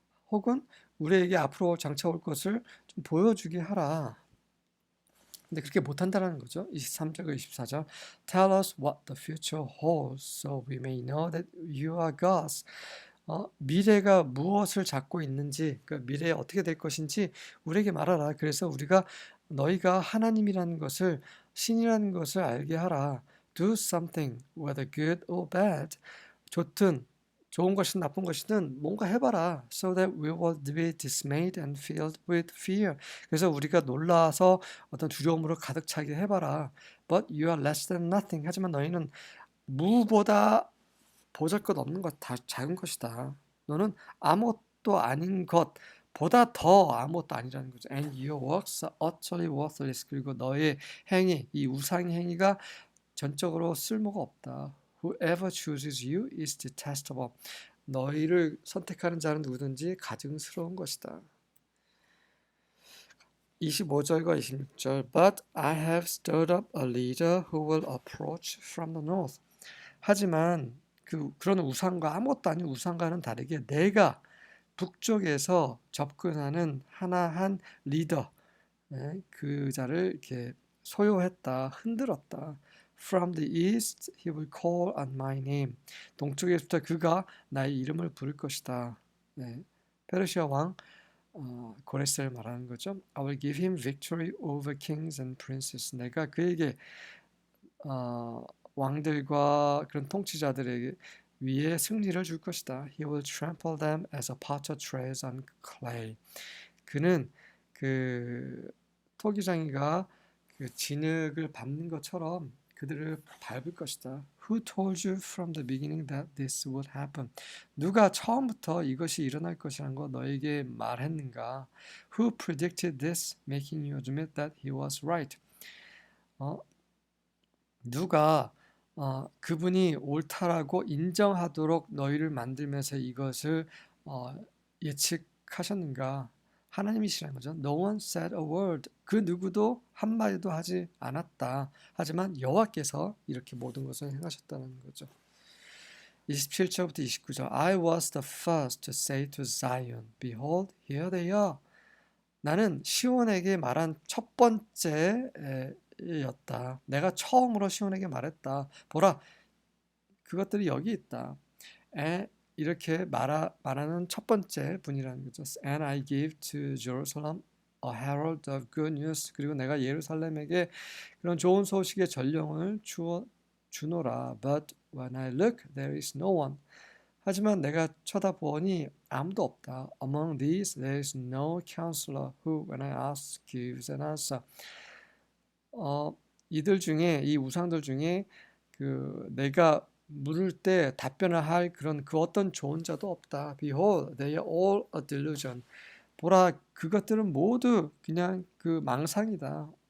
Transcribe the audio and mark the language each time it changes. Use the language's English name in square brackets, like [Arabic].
[Korean] 혹은 우리에게 앞으로 장차 올 것을 좀 보여주게 하라. 근데 그렇게 못한다는 거죠. 23절과 24절. [English] Tell us what the future holds so we may know that you are gods. [Korean] 미래가 무엇을 잡고 있는지, 그 미래에 어떻게 될 것인지 우리에게 말하라. 그래서 우리가 너희가 하나님이라는 것을, 신이라는 것을 알게 하라. [English] Do something, whether good or bad. [Korean] 좋든 좋은 것이든 나쁜 것이든 뭔가 해봐라. [English] So that we will be dismayed and filled with fear. [Korean] 그래서 우리가 놀라서 어떤 두려움으로 가득 차게 해봐라. [English] But you are less than nothing. [Korean] 하지만 너희는 무보다 보잘것없는 것, 다 작은 것이다. 너는 아무것도 아닌 것보다 더 아무것도 아니라는 거죠. [English] And your works are utterly worthless. [Korean] 그리고 너의 행위, 이 우상 행위가 전적으로 쓸모가 없다. [English] Whoever chooses you is detestable. [Korean] 너희를 선택하는 자는 누구든지 가증스러운 것이다. 25절과 26절. [English] But I have stirred up a leader who will approach from the north. [Korean] 하지만 그런 우상과 아무것도 아닌 우상과는 다르게 내가 북쪽에서 접근하는 하나한 리더, 그 자를 이렇게 소요했다, 흔들었다. [English] From the east he will call on my name. [Korean] 동쪽에서부터 그가 나의 이름을 부를 것이다. 페르시아 왕 고레스를 말하는 거죠. [English] I will give him victory over kings and princes. [Korean] 내가 그에게 왕들과 그런 통치자들에게 위에 승리를 줄 것이다. [English] He will trample them as a potter treads on clay. [Korean] 그는 그 토기장이가 그 진흙을 밟는 것처럼 그들을 밟을 것이다. [English] Who told you from the beginning that this would happen? [Korean] 누가 처음부터 이것이 일어날 것이라는 거 너에게 말했는가? [English] Who predicted this, making you admit that he was right? [Korean] 누가 그분이 옳다라고 인정하도록 너희를 만들면서 이것을 예측하셨는가? 하나님이시라는 거죠. [English] No one said a word. [Korean] 그 누구도 한마디도 하지 않았다. 하지만 여호와께서 이렇게 모든 것을 행하셨다는 거죠. 27절부터 29절. [English] I was the first to say to Zion, Behold, here they are. [Korean] 나는 시온에게 말한 첫 번째 였다. 내가 처음으로 시온에게 말했다. 보라, 그것들이 여기 있다. 이렇게 말하는 첫 번째 분이라는 거죠. [English] And I gave to Jerusalem a herald of good news. [Korean] 그리고 내가 예루살렘에게 그런 좋은 소식의 전령을 주노라. [English] But when I look, there is no one. [Korean] 하지만 내가 쳐다보니 아무도 없다. [English] Among these, there is no counselor who, when I ask, gives an answer. [Korean] 이들 중에, 이 우상들 중에 내가 물을 때 답변을 할 그런 그 어떤 좋은 자도 없다. [English] Behold, they are all a delusion. [Korean] 보라, 그것들은 모두 그냥 그 망상이다.